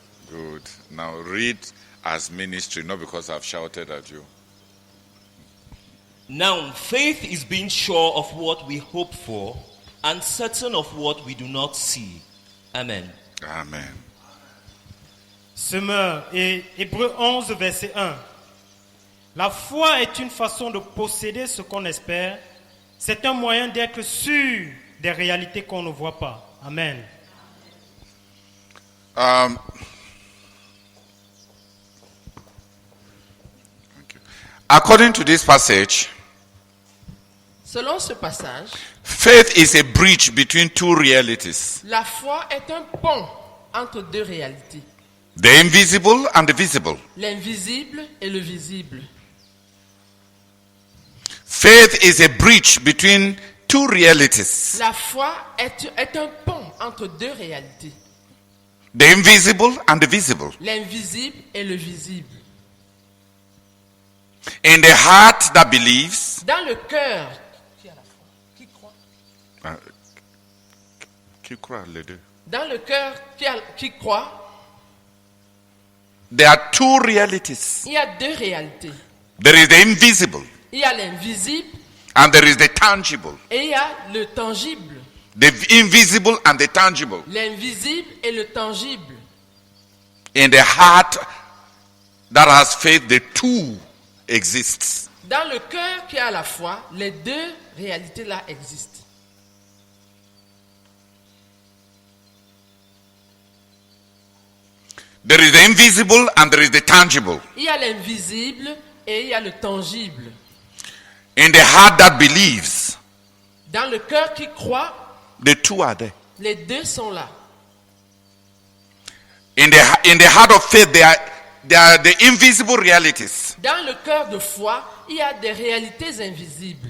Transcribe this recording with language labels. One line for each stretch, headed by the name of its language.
English: Good. Now read as ministry, not because I've shouted at you. Now faith is being sure of what we hope for and certain of what we do not see. Amen. Amen.
French: Semeur, et Hébreux 11, verset 1. La foi est une façon de posséder ce qu'on espère. C'est un moyen d'être sûr des réalités qu'on ne voit pas. Amen.
English: According to this passage,
French: Selon ce passage,
English: faith is a bridge between two realities,
French: la foi est un pont entre deux réalités,
English: the invisible and the visible.
French: l'invisible et le visible.
English: Faith is a bridge between two realities,
French: La foi est un pont entre deux réalités,
English: the invisible and the visible.
French: l'invisible et le visible.
English: In the heart that believes,
French: Dans le cœur qui a la foi, qui croit. qui croit les deux? Dans le cœur qui croit,
English: There are two realities.
French: il y a deux réalités.
English: There is the invisible
French: Il y a l'invisible
English: and there is the tangible.
French: et il y a le tangible.
English: The invisible and the tangible.
French: L'invisible et le tangible.
English: In the heart that has faith, the two exists.
French: Dans le cœur qui a la foi, les deux réalités-là existent.
English: There is the invisible and there is the tangible.
French: Il y a l'invisible et il y a le tangible.
English: In the heart that believes,
French: Dans le cœur qui croit,
English: the two are there.
French: les deux sont là.
English: In the heart of faith, there are the invisible realities.
French: Dans le cœur de foi, il y a des réalités invisibles.